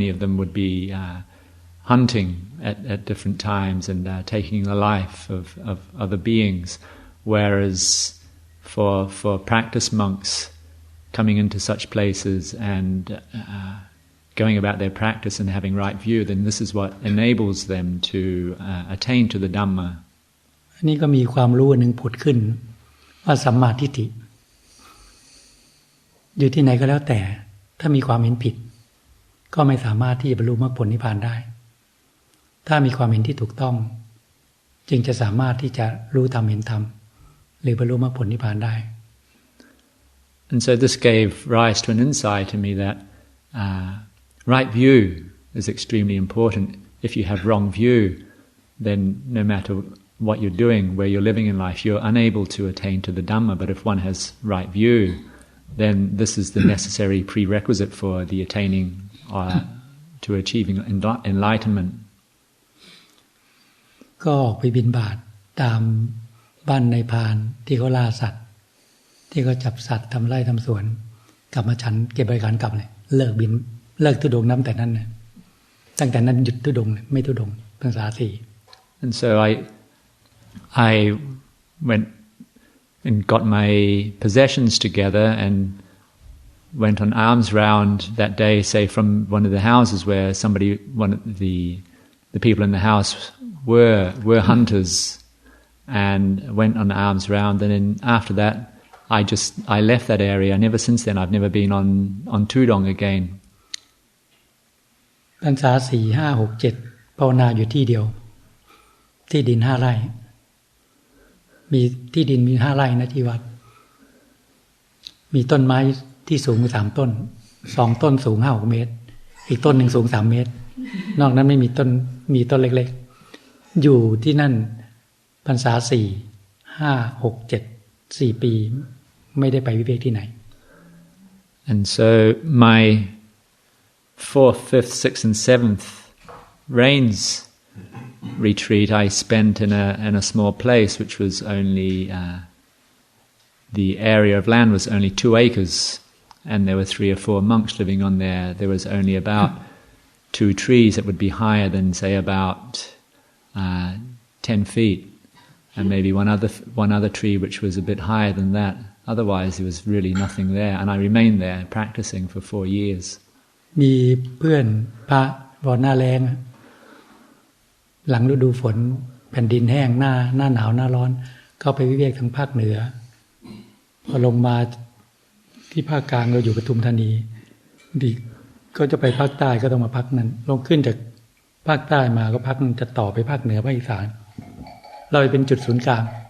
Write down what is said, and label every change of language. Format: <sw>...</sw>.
<en>Many of them would be hunting at different times and taking the life of other beings, whereas for practice monks coming into such places and going about their practice and having right view, then this is what enables them to attain to the Dhamma.</en> <th>อันนี้ก็มีความรู้หนึ่งผุดขึ้นว่าสัมมาทิฏฐิอยู่ที่ไหนก็แล้วแต่ถ้ามีความเห็นผิดก็ไม่สามารถที่จะบรรลุมรรคผลนิพพานได้ถ้ามีความเห็นที่ถูกต้องจึงจะสามารถที่จะรู้ธรรมเห็นธรรมหรือบรรลุมรรคผลนิพพานได้</th> <en>And so this gave rise to an insight to me that right view is extremely important. If you have wrong view, then no matter what you're doing, where you're living in life, you're unable to attain to the Dhamma. But if one has right view, then this is the necessary prerequisite for the attaining to achieving enlightenment.</en> <th>ก็ออกไปบิณฑบาตตามบ้านในพานที่เขาล่าสัตว์ที่เขาจับสัตว์ทำไร่ทำสวนกลับมาฉันเก็บบริการกลับเลยเลิกธุดงค์แต่นั้นนะตั้งแต่นั้นหยุดธุดงค์ไม่ธุดงค์พรรษา 4</th> <en>And so I went and got my possessions together and went on alms round that day, say from one of the houses where one of the people in the house were hunters, and went on alms round. And then after that, I left that area. And ever since then, I've never been on Tudong again.</en> <th>พรรษา 4, 5, 6, 7 ภาวนาอยู่ที่เดียวที่ดิน 5 ไร่มีที่ดินมี 5 ไร่นะที่วัดมีต้นไม้ที่สูง3 ต้น2 ต้นสูง 5-6 เมตรอีกต้นหนึ่งสูง3 เมตรนอกนั้นไม่มีต้นมีต้นเล็กๆอยู่ที่นั่นพรรษา 4, 5, 6, 7 4 ปีไม่ได้ไปวิเวกที่ไหน</th> <en>And so my 4th, 5th, 6th and 7th rains retreat I spent in a small place which was only the area of land was only 2 acres, and there were 3 or 4 monks living on there. There was only about 2 trees that would be higher than say about 10 feet, and maybe one other tree which was a bit higher than that. Otherwise there was really nothing there, and I remained there practicing for 4 years.</en> <th>มีเพื่อนพระพอหน้าแล้งหลังฤดูฝนแผ่นดินแห้งหน้าหนาวหน้าร้อนเข้าไปวิเวกทางภาคเหนือพอลงมาที่ภาคกลางเราอยู่ปทุมธานีดีก็จะไปภาคใต้ก็ต้องมาพักนั้นลงขึ้นจากภาคใต้มาก็พักจะต่อไปภาคเหนือภาคอีสานเราเป็นจุดศูนย์กลาง</th>